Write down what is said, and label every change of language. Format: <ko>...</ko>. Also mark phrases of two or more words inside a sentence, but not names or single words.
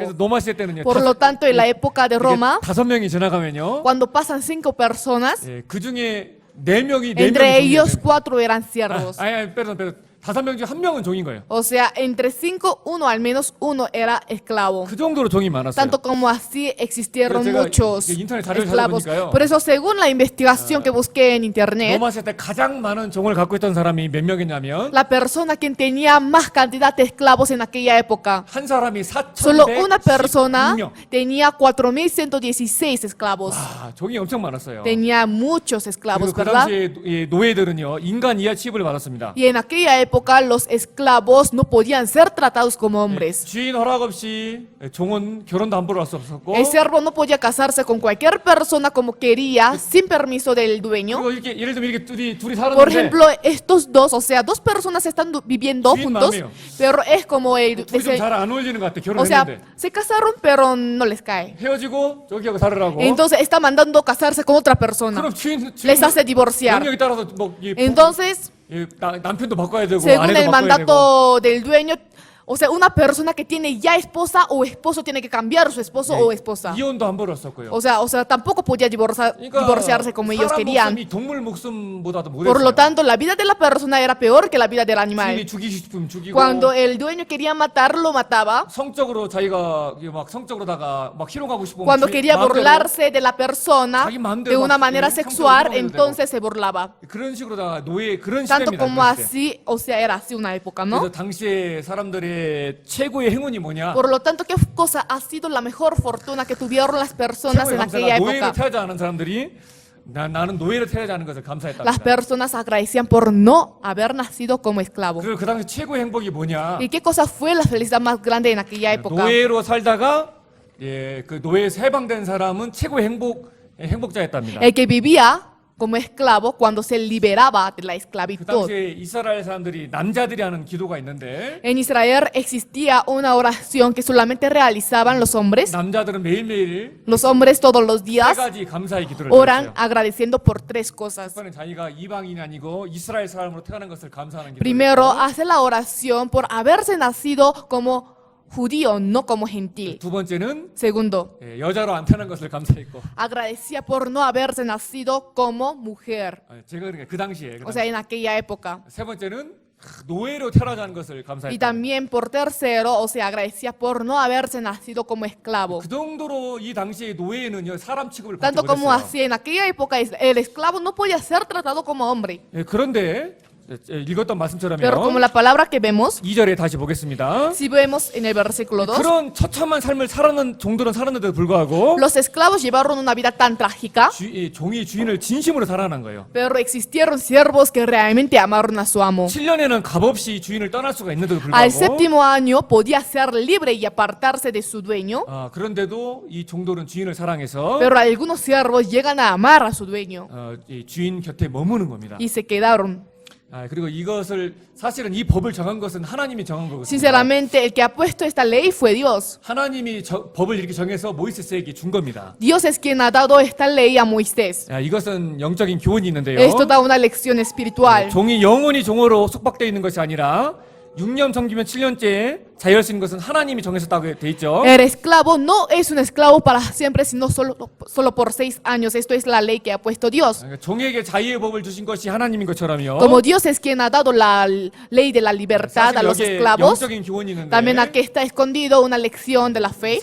<ko>그래서 로마 시대 때는요.</ko> <es>Por lo tanto, en la época de Roma,</es> <ko>5명이 지나가면요.</ko> <es>cuando pasan 5 personas,</es> <ko>그 중에 4명이</ko> <es>entre ellos 4 eran siervos.</es> <ko>아니, perdón. 5명 중 1명은 종인 거예요.</ko> <es>O sea, entre 5, al menos uno era esclavo.</es> <ko>그 정도로 종이 많았어요.</ko> <es>Tanto como así existieron</es> <ko>제가</ko> <es>muchos</es> <ko>이게 인터넷 자료를</ko> <es>esclavos.</es> <ko>찾아보니까요.</ko> <es>Por eso, según la investigación que busqué en internet,</es> <ko>로마 시대 때 가장 많은 종을 갖고 있던 사람이 몇 명이냐면</ko> <es>la persona quien tenía más cantidad de esclavos en aquella época,</es> <ko>한 사람이</ko> <es>solo una persona</es> <ko>4,116명.</ko> <es>tenía 4,116 esclavos.</es> <ko>종이 엄청 많았어요.</ko> <es>Tenía muchos esclavos,</es> <ko>그리고 그</ko> <es>¿verdad?</es> <ko>당시에 노예들은요 인간 이하 취급을 받았습니다.</ko> <es>Y en aquella época los esclavos no podían ser tratados como hombres.</es> <ko>주인 허락 없이 종은 결혼도 함부로 할 수 없었고</ko> <es>El siervo no podía casarse con cualquier persona como quería, sin permiso del dueño.</es> <ko>그리고 이렇게 예를 들면 이렇게 둘이</ko> <es>Por</es> <ko>살았는데</ko> <es>ejemplo, estos dos, o sea, dos personas están viviendo Sí, juntos, mami. pero es como el...</es> <ko>둘이 좀 잘 안 어울리는 것 같아.</ko> <es>O sea,</es> <ko>결혼했는데</ko> <es>se casaron, pero no les cae.</es> <ko>헤어지고 저기하고 살으라고.</ko> <es>Entonces está mandando casarse con otra persona.</es> <ko>그럼 주인</ko> <es>Les hace divorciar.</es> <ko>능력에 따라서</ko> <es>Entonces,</es> <ko>남편도 바꿔야 되고</ko> <es>según</es> <ko>아내도</ko> <es>el</es> <ko>바꿔야 되고.</ko> <es>mandato del dueño, o sea, una persona que tiene ya esposa o esposo tiene que cambiar su esposo o esposa.</es> <ko>이혼도 함부로 했었고요.</ko> <es>O sea, tampoco podía divorciarse como ellos</es> <ko>사람</ko> <es>querían.</es> <ko>목숨이 동물 목숨보다도</ko> <es>Por lo</es> <ko>못했어요.</ko> <es>tanto, la vida de la persona era peor que la vida del</es> <ko>주인이</ko> <es>animal.</es> <ko>죽이고 싶으면 죽이고</ko> <es>Cuando el dueño quería matar, lo mataba.</es> <ko>성적으로 자기가 막 성적으로다가 막 희롱하고 싶으면</ko> <es>Cuando</es> <ko>주인</ko> <es>quería</es> <ko>마음대로</ko> <es>burlarse de la persona</es> <ko>자기 마음대로</ko> <es>de una</es> <ko>막</ko> <es>manera</es> <ko>성적으로</ko> <es>sexual,</es> <ko>희롱해도 되고.</ko> <es>entonces se burlaba.</es> <ko>그런 식으로다가 노예 그런</ko> <es>Tanto</es> <ko>시대입니다.</ko> <es>como</es> <ko>그런 시대.</ko> <es>así, o sea, era así una época,</es> <ko>그래서</ko> <es>¿no?</es> <ko>당시에 사람들의 최고의 행운이 뭐냐?</ko> <es>Por lo tanto, ¿qué cosa ha sido la mejor fortuna que tuvieron las personas</es> <ko>최고의</ko> <es>en aquella</es> <ko>감사가 노예를</ko> <es>época?</es> <ko>태어나지 않은 사람들이 나는 노예를 태어나지 않은 것을 감사했답니다.</ko> <es>Las personas agradecían por no haber nacido como esclavo.</es> <ko>그 당시 최고의 행복이 뭐냐?</ko> <es>¿Y qué cosa fue la felicidad más grande en aquella época?</es> <ko>노예로 살다가 그 노예에서 해방된 사람은 최고의 행복자였답니다.</ko> <es>El que vivía como esclavo cuando se liberaba de la</es> <ko>그</ko> <es>esclavitud.</es> <ko>당시에 이스라엘 사람들이 남자들이 하는 기도가 있는데</ko> <es>En Israel existía una oración que solamente realizaban los hombres.</es> <ko>남자들은 매일매일</ko> <es>Los hombres todos los</es> <ko>세</ko> <es>días</es> <ko>가지 감사의 기도를</ko> <es>oran</es> <ko>드렸어요.</ko> <es>agradeciendo por tres cosas.</es> <ko>첫번은 자기가 이방인이 아니고 이스라엘 사람으로 태어난 것을 감사하는 기도를</ko> <es>Primero,</es> <ko>했고,</ko> <es>hace la oración por haberse nacido como judío, no como gentil.</es> <ko>두 번째는</ko> <es>Segundo,</es> <ko>여자로 안 태어난 것을 감사했고,</ko> <es>agradecía por no haberse nacido como mujer,</es> <ko>제가 그러니까 그 당시에</ko> <es>o sea, en aquella época.</es> <ko>세 번째는 노예로 태어나자는 것을</ko> <es>Y</es> <ko>감사했고,</ko> <es>también por tercero, o sea, agradecía por no haberse nacido como esclavo.</es> <ko>그 정도로 이 당시에 노예는요 사람 취급을 받지</ko> <es>Tanto como</es> <ko>못했어요.</ko> <es>así, en aquella época el esclavo no podía ser tratado como hombre.</es> <ko>그런데 읽었던 말씀처럼요.</ko> <es>Pero como la palabra que vemos,</es> <ko>2절에 다시 보겠습니다.</ko> <es>si vemos en el versículo 2,</es> <ko>그런 처참한 삶을 살았는 종들은 살았는데도 불구하고</ko> <es>los esclavos llevaron una vida tan trágica,</es> <ko>종이 주인을 진심으로 사랑한 거예요.</ko> <es>pero existieron siervos que realmente amaron a su amo.</es> <ko>7년에는 값없이 주인을 떠날 수가 있는데도</ko> <es>Al</es> <ko>불구하고</ko> <es>séptimo año podía ser libre y apartarse de su dueño,</es> <ko>그런데도 이 종들은 주인을 사랑해서</ko> <es>pero algunos siervos llegan a amar a su dueño</es> <ko>이 주인 곁에 머무는 겁니다.</ko> <es>y se quedaron.</es> <ko>그리고 이것을 사실은 이 법을 정한 것은 하나님이 정한 거거든요.</ko> <es>Sinceramente, el que ha puesto esta ley fue Dios.</es> <ko>하나님이 법을 이렇게 정해서 모이세스에게 준 겁니다.</ko> <es>Dios es quien ha dado esta ley a Moisés.</es> <ko>이것은 영적인 교훈이 있는데요.</ko> <es>Esto da una lección espiritual.</es> <ko>종이 영원히 종으로 속박되어 있는 것이 아니라 6년 섬기면 7년째에 자유할 수 있는 것은 하나님이 정하셨다고 돼 있죠.</ko> <es>El esclavo no es un esclavo para siempre, sino solo por 6 años. Esto es la ley que ha puesto Dios.</es> <ko>종에게 자유의 법을 주신 것이 하나님인 것처럼요.</ko> <es>Como Dios es quien ha dado la ley de la libertad a</es> <ko>사실</ko> <es>los</es> <ko>여기에</ko> <es>esclavos,</es> <ko>영적인 교훈이 있는데</ko> <es>también aquí está escondido una lección de la fe.</es>